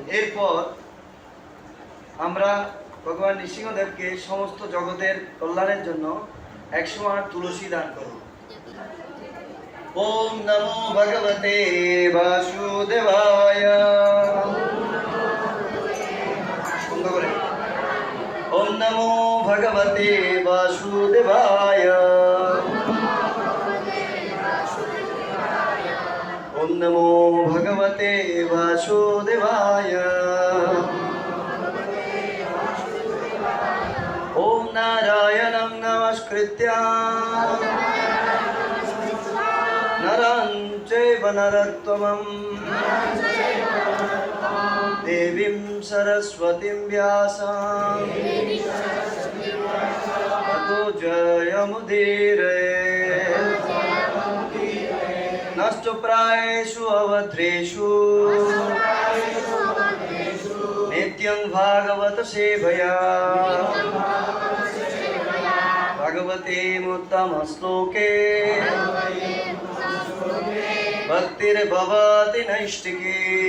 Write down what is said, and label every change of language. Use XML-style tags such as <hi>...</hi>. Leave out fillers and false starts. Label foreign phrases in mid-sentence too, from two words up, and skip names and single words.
<bn>এরপর আমরা ভগবান নৃসিংহদেবকে সমস্ত জগতের কল্যাণের জন্য 108 তুলসী দান করব।</bn> <sa>ওম নমো ভগবতে বাসুদেবায়।</sa> <bn>বন্ধ করে।</bn> <sa>ওম নমো ভগবতে বাসুদেবায়। ওম নমো ভগবতে বাসুদেবায়। ওম নারায়ণং নমস্কৃত্য নরং চৈব নরোত্তমং দেবীং সরস্বতীং ব্যাসং ততো জয়মুদীরয়েৎ। নষ্টপ্রায়েষু অভদ্রেষু নিত্যং ভাগবত সেবয়া। भगवते उत्तम श्लोके भक्तिर्भवति नैष्टिकी।</sa>